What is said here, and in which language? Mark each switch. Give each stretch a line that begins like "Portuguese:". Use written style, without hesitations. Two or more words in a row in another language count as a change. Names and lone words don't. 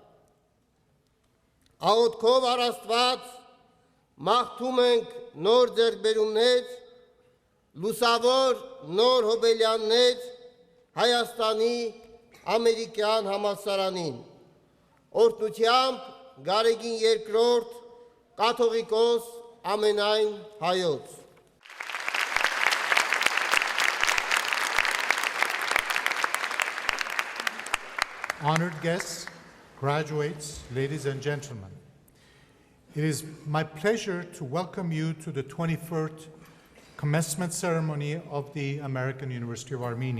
Armenian: Աղոթքով առ Աստված մաղթում ենք նոր ձեռքբերումներ, լուսավոր նոր հոբելյաններ Հայաստանի ամերիկյան համալսարանին, օրհնությամբ Գարեգին II կաթողիկոս ամենայն հայոց։
English: Honored guests, graduates, ladies and gentlemen, it is my pleasure to welcome you to the 21st commencement ceremony of the American University of Armenia.